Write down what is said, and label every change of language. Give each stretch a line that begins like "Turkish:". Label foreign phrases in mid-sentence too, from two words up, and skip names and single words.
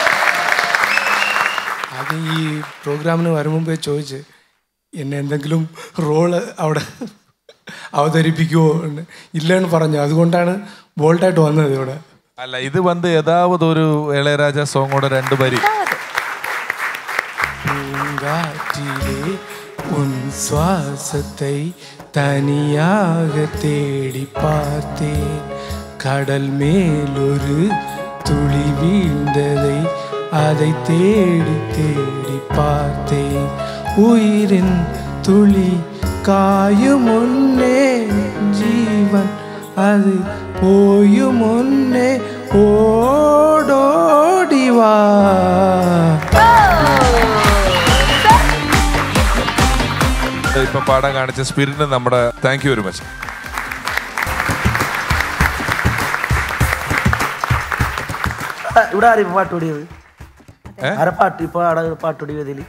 Malayalam: അത് ഈ പ്രോഗ്രാമിന് വരും മുമ്പേ ചോദിച്ച് എന്നെ എന്തെങ്കിലും റോള് അവിടെ അവതരിപ്പിക്കുമോ ഇല്ലെന്ന് പറഞ്ഞു. അതുകൊണ്ടാണ് ബോൾഡായിട്ട് വന്നത് ഇവിടെ. അല്ല, ഇത് വന്ന് ഏതാവത് ഒരു ഇളയരാജ സോങ്ങോടെ 2 വരി.
Tamil: பூங்காற்றிலே உன் சுவாசத்தை തനിயாக தேடி பார்த்தேன், கடல் மேல் ஒரு துளி வீழ்ந்ததை அதை தேடி தேடி பார்த்தேன், உயிரின் துளி காயும் முன்னே ஜீவன் அது போயும் முன்னே ஓடோடி வா.
Malayalam: ഇപ്പൊ പാടാൻ കാണിച്ച സ്പിരിറ്റ് നമ്മുടെ
English: thank you very much.
Malayalam: ഇവിടെ ആരും പാട്ട് ഓടിയത്? പാട്ടോടിയതില്